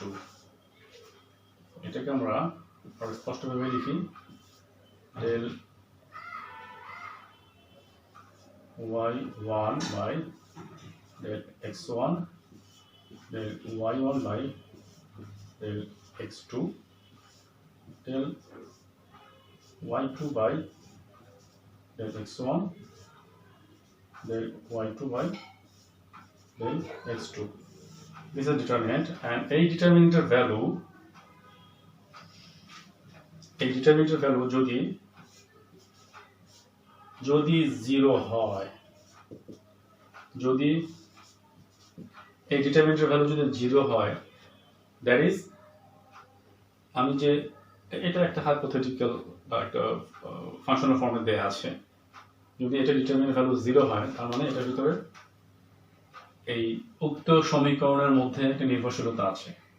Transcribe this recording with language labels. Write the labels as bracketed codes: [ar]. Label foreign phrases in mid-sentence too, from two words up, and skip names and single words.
[bn] এটাকে আমরা আরো স্পষ্টভাবে লিখি [en] del y1 by del x1 del y1 by del x2 del y2 by del x1 del y2 by del x2. This is a determinant, and a determinant value [bn] যদি 0 হয়, যদি এই [en] determinant value [bn] যদি 0 হয়, [en] that is, [bn] আমি যে এটা একটা হাইপোথেটিক্যাল বা একটা [en] functional formে [bn] দেয়া আছে, যদি এটা [en] determinant value [bn] 0 হয়, তার মানে এটার ভিতরে এই উক্ত সমীকরণের মধ্যে একটা নির্ভরশীলতা আছে।